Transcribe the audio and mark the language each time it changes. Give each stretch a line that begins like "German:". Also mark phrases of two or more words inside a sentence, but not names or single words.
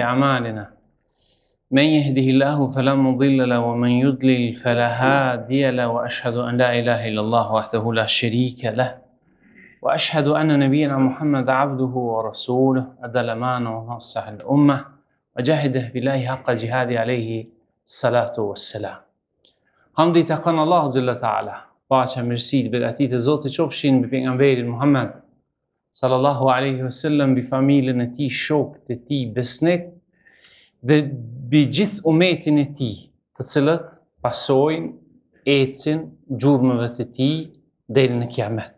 Arabic: أعمالنا من يهده الله فلا مضل له ومن يضلل فلا هادي له وأشهد أن لا إله إلا الله وحده لا شريك له وأشهد أن نبينا محمد عبده ورسوله أدى الأمانة ونصح الأمة وجاهده بالله حق جهاده عليه الصلاة والسلام.
Albanian: Hamdi të kanë Allahu Gjelle Ta'ala, paqja mirësitë begatit e Zotit qofshin mbi pejgamberin Muhammed
Arabic: صلى الله عليه وسلم,
Albanian: mbi familjen e tij, shokët e tij besnik dhe mbi gjithë umetin e tij, të cilët pasojnë, ecin gjurmëve të tij deri në Kiamet.